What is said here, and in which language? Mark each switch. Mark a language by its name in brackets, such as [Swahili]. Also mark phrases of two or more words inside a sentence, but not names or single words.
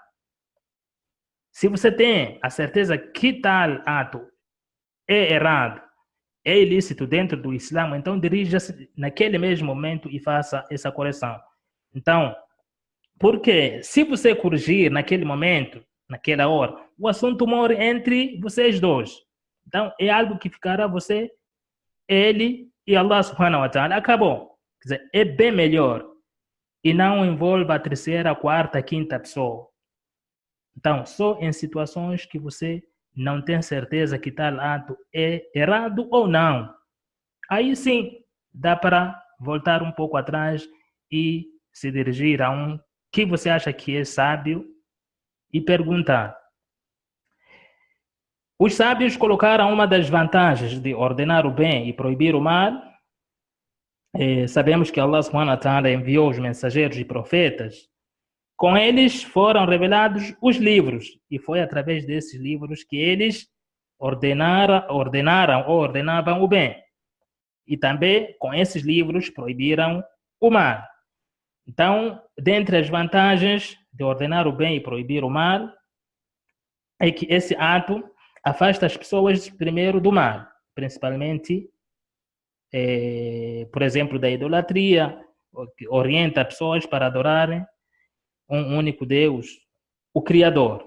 [Portuguese] Se você tem a certeza que tal ato é errado, é ilícito dentro do Islã, então dirija-se naquele mesmo momento e faça essa correção. Então, porque se você corrigir naquele momento, naquela hora, o assunto morre entre vocês dois. Então, é algo que ficará você, ele e [Arabic] الله سبحانه وتعالى. [Portuguese] Acabou. Quer dizer, é bem melhor. E não envolve a terceira, quarta, quinta pessoa. Então, só em situações que você não tem certeza que tal ato é errado ou não, aí sim dá para voltar um pouco atrás e se dirigir a um que você acha que é sábio e perguntar. Os sábios colocaram uma das vantagens de ordenar o bem e proibir o mal. Sabemos que [Arabic] الله سبحانه وتعالى [Portuguese] enviou os mensageiros e profetas. Com eles foram revelados os livros, e foi através desses livros que eles ordenavam o bem. E também com esses livros proibiram o mal. Então, dentre as vantagens de ordenar o bem e proibir o mal, é que esse ato afasta as pessoas primeiro do mal, principalmente, por exemplo, da idolatria, orienta pessoas para adorarem um único Deus, o Criador.